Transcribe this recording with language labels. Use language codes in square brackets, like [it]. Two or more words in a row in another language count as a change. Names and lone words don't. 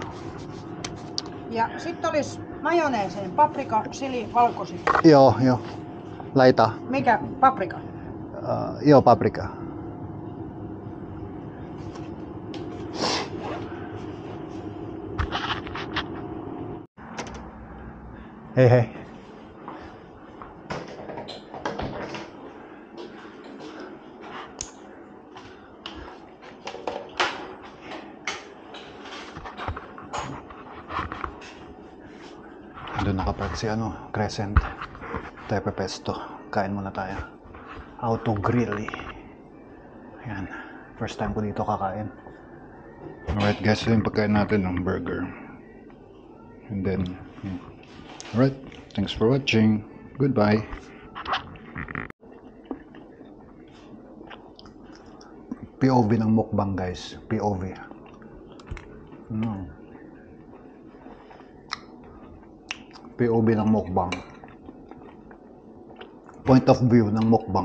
[fi] Ja sitten olisi majoneeseen paprika, chili, valkosipuli. Joo. Laita. Mikä paprika? Joo, paprika. Hei. [tl] Doon nakapark si Crescent. Tepe pesto. Kain muna tayo. Auto Grill. Ayan. [en] First time [tl] ko dito kakain. [en] Alright guys, [tl] ito yung pagkain natin ng burger. [en] And then, alright. Thanks for watching. Goodbye. [tl] POV ng mukbang guys. POV. POV ng mukbang. [en] Point of view [tl] ng mukbang.